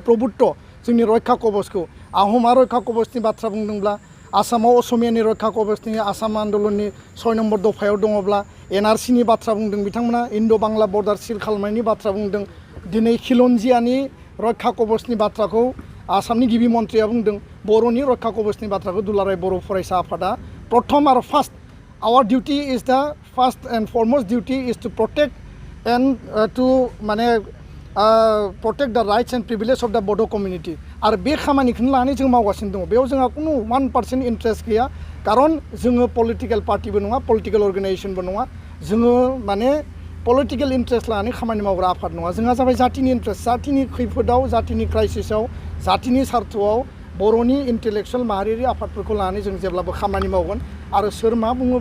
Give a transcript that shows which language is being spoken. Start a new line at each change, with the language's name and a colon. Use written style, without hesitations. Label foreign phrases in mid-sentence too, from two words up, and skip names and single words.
Bodo: प्रभुत्व जोंनि रैखा कबचखौ आहमा रैखा कबचनि बाथ्रा बुंदोंब्ला आसामाव असमियानि रैखा कबचनि आसाम आन्दलननि 6 नम्बर दफायाव दङब्ला एनआरसिनि बाथ्रा बुंदों बिथांमोना इन्ड' बांला
English: border seal
Bodo: खालामनायनि बाथ्रा बुंदों दिनै खिलन्जियानि रैखा कबचनि बाथ्राखौ आसामनि गिबि मन्थ्रिया बुंदों बर'नि रैखा कबचनि बाथ्राखौ दुलाराय बर' फरायसा आफादा प्रथम आरो
English: first our duty is the first and foremost duty is to protect and to
Bodo: माने
English: protect the rights and privileges of the Bodo community
Bodo: आरो बे खामानिखौनो लानानै जों मावगासिनो दङ बेयाव जोंहा कुनु 1% इन्ट्रेस्ट गैया खारन जोङो पलिटिकल पार्टिबो नङा पलिटिकल अर्गेनाइजेशनबो नङा जोङो माने
English: political interest
Bodo: लानानै खामानि मावग्रा आफाद नङा जोंहा जाबाय जातिनि इन्ट्रेस्ट जातिनि खैफोदाव जातिनि क्राइसिसआव जातिनि सार्थआव बर'नि इन्टेलेक्सुवेल माहारियारि आफादफोरखौ लानानै जों जेब्लाबो खामानि मावगोन आरो सोर मा बुङो